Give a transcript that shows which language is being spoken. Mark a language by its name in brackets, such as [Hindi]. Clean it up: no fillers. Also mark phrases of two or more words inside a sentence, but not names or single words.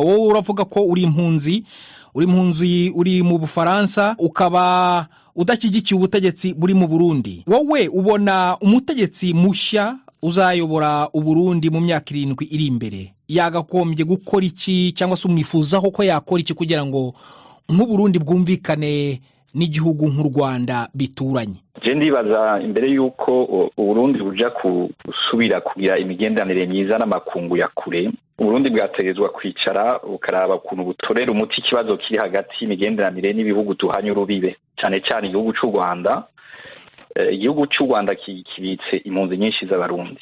[Kinyarwanda] Wowe uravuga ko uri impunzi uri mu Bufaransa, ukaba udashyigikiye ubutegetsi buri mu Burundi. Wowe ubona umutegetsi mushya uzayobora u Burundi mu myaka 7 iri imbere yagakombye gukora iki, cyangwa se umwifuzaho ko yakora iki kugira ngo nk'u Burundi bwumvikane n'igihugu nk'u Rwanda bituranye? [Rundi] Je ndibaza imbere yuko u Burundi buja kusubira kugira imigenderanire myiza n'amakungu ya kure, u Burundi bwategezwa kwicara ukaraba ukuntu butorera umuti ikibazo kiri hagati y'imigenderanire n'ibihugu tuhanye urubibe, cyane cyane igihugu cy'u Rwanda. Igihugu cy'u Rwanda kibitse impunzi nyinshi z'abarundi.